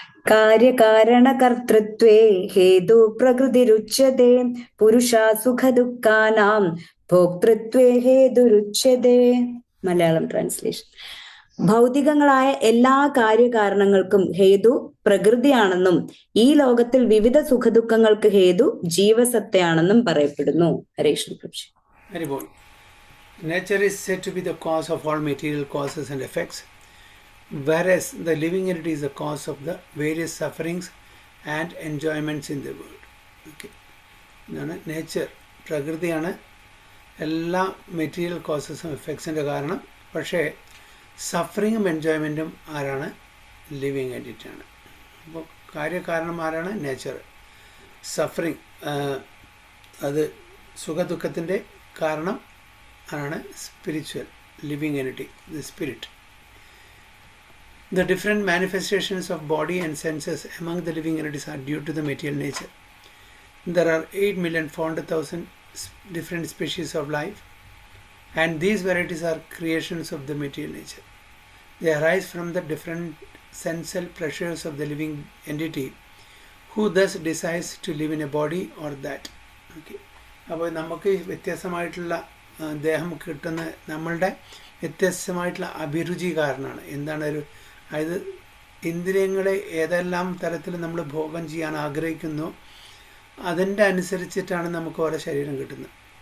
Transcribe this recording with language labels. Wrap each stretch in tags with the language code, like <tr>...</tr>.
<sa>കാര്യകാരണകർത്തൃത്വേ ഹേതു പ്രകൃതിരുച്യത്തെ പുരുഷ സുഖദുഃഖാനാം ഭോക്തൃത്വേ ഹേതുരുച്യത്തെ.</sa> <ml>മലയാളം ട്രാൻസ്ലേഷൻ. ഭൗതികങ്ങളായ എല്ലാ കാര്യകാരണങ്ങൾക്കും ഹേതു പ്രകൃതിയാണെന്നും ഈ ലോകത്തിൽ വിവിധ സുഖദുഃഖങ്ങൾക്ക് ഹേതു ജീവസത്തയാണെന്നും പറയപ്പെടുന്നു. ഹരേ Krishna പ്രഭുജി.</ml> <en>Very good. Nature is said to be the cause of all material causes and effects, whereas the living entity is the cause of the various sufferings and enjoyments in the world. Okay.</en> <ml>ഇതാണ് nature, പ്രകൃതിയാണ് എല്ലാ material കോസസും എഫക്ട്സിൻ്റെ കാരണം. പക്ഷേ സഫറിങ്ങും എൻജോയ്മെൻറ്റും ആരാണ്? Living എൻറ്റിറ്റിയാണ്. അപ്പോൾ കാര്യകാരണം ആരാണ്? Nature. Suffering, അത് സുഖദുഃഖത്തിൻ്റെ കാരണം ആണ് spiritual living entity, the spirit.</ml> <en>The different manifestations of body and senses among the living entities are due to the material nature. There are 8,400,000 different species of life, and these varieties are creations of the material nature. They arise from the different sensal pressures of the living entity, who thus decides to live in a body or that. Okay.</en> <ml>അപ്പോൾ നമുക്ക് വ്യത്യസ്തമായിട്ടുള്ള ദേഹം കിട്ടുന്ന നമ്മളുടെ വ്യത്യസ്തമായിട്ടുള്ള അഭിരുചി കാരണമാണ്. എന്താണ് ഒരു, അതായത് ഇന്ദ്രിയങ്ങളെ ഏതെല്ലാം തരത്തിൽ നമ്മൾ ഭോഗം ചെയ്യാൻ ആഗ്രഹിക്കുന്നു അതിൻ്റെ അനുസരിച്ചിട്ടാണ് നമുക്ക് ഓരോ ശരീരം കിട്ടുന്നത്.</ml>